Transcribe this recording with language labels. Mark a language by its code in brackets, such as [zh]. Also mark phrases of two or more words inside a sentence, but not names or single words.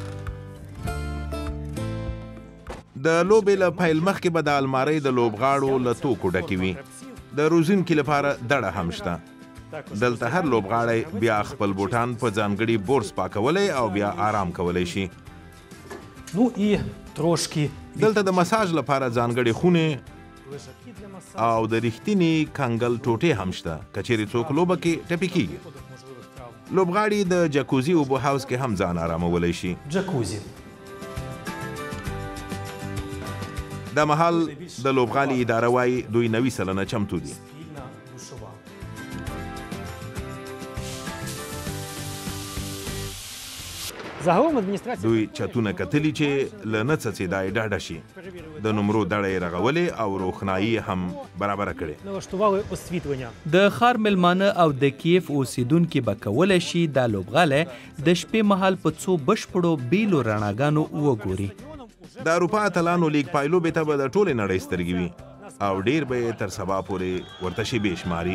[ps] د لوبې له پیل مخکې به د المارۍ د لوبغاړو له توکو ډکې وي. د روزونکي لپاره دړه هم شته. دلته هر لوبغاړی بیا خپل بوټان په ځانګړي بورس پاکولی او بیا آرام کولی شي. [uk] ну і трошки [ps] دلته د مساج لپاره ځانګړې خونې او د رښتینې کنګل ټوټې هم شته که چیرې څوک لوبه کې ټپي کیږي. لوبغاړي د جکوزي اوبو حوض کې هم ځان آرامولی شي. جکوزي دا مهال د لوبغالي اداره وایي دوی 90 سلنه چمتو دي. [uk] загалом адміністрація [ps] دوی چتونه کتلي چې له نه څڅېدا یې ډاډه شي. د نمرو دړه یې رغولې او روښنایي هم برابره کړې. [uk] налаштували освітлення. [ps] د ښار میلمانه او د کیف اوسیدونکي به کولی شي دا لوبغالی د شپې مهال په څو بشپړو بیلو رڼاګانو وګوري. د اروپا اتلانو لیګ پایلوبې ته به د ټولې نړۍ سترګې وي او ډیر به یې تر سبا پورې ورته شیبې شماري.